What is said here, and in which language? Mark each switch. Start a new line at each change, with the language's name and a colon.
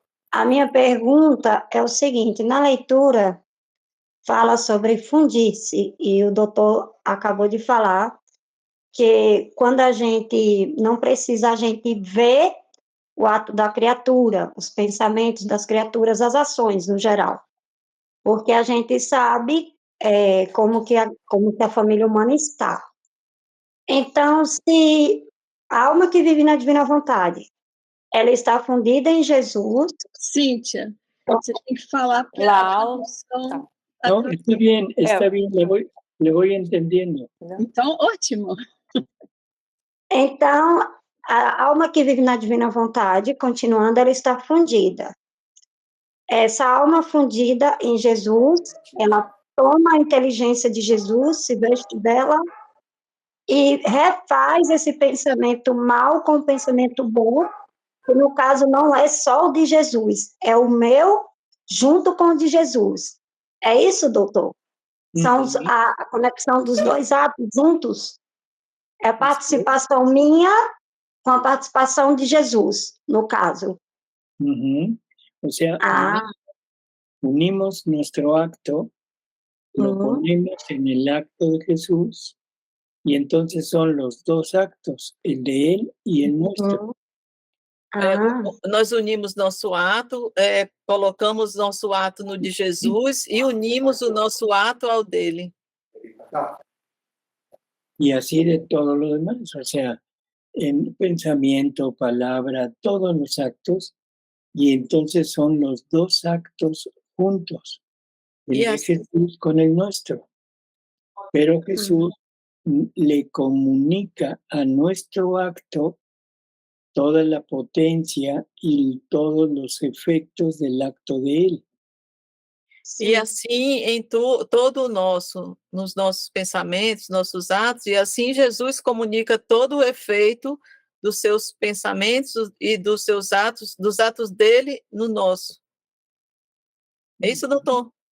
Portuguese: A minha pergunta é o seguinte, na leitura fala sobre fundir-se, e o doutor acabou de falar que quando a gente não precisa, a gente vê o ato da criatura, os pensamentos das criaturas, as ações no geral, porque a gente sabe como que a família humana está. Então, se a alma que vive na divina vontade, ela está fundida em Jesus... Cíntia, você tem que falar para a tradução.
Spanish: No, está bien, le voy entendiendo.
Portuguese: Então, ótimo. Então, a alma que vive na divina vontade, continuando, ela está fundida. Essa alma fundida em Jesus, ela toma a inteligência de Jesus, se veste dela, e refaz esse pensamento mal com o pensamento bom, que no caso não é só o de Jesus, é o meu junto com o de Jesus. É isso, doutor? São a conexão dos dois atos juntos? É a participação minha com a participação de Jesus, no caso. Uh-huh.
Spanish: O sea, unimos nuestro acto, lo ponemos en el acto de Jesús, y entonces son los dos actos, el de él y el nuestro.
Portuguese: Nós unimos nosso ato, colocamos nosso ato no de Jesus e unimos o nosso ato ao dele.
Spanish: Y así de todo lo demás, o sea, en pensamiento, palabra, todos los actos, y entonces son los dos actos juntos, el de Jesús con el nuestro. Pero Jesús le comunica a nuestro acto toda la potencia y todos los efectos del acto de él.
Portuguese: Sim. E assim, em todo nos nossos pensamentos, nossos atos, e assim Jesus comunica todo o efeito dos seus pensamentos e dos seus atos, dos atos dele no nosso. É isso, doutor?